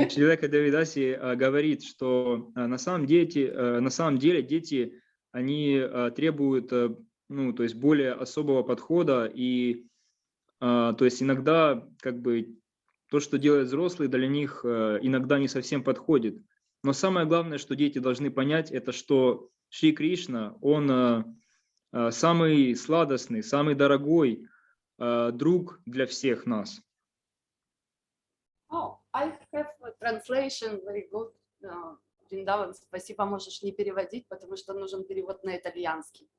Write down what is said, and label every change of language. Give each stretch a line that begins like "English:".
Russian: Срилека Давидаси говорит, что на самом деле дети, они требуют, ну, то есть более особого подхода, и то есть иногда как бы то, что делают взрослые, для них иногда не совсем подходит. Но самое главное, что дети должны понять, это что Шри Кришна, он самый сладостный, самый дорогой друг для всех нас.
English: Oh, I have a translation very good.
Russian: Вриндаван, спасибо, можешь не переводить, потому что нужен перевод на итальянский.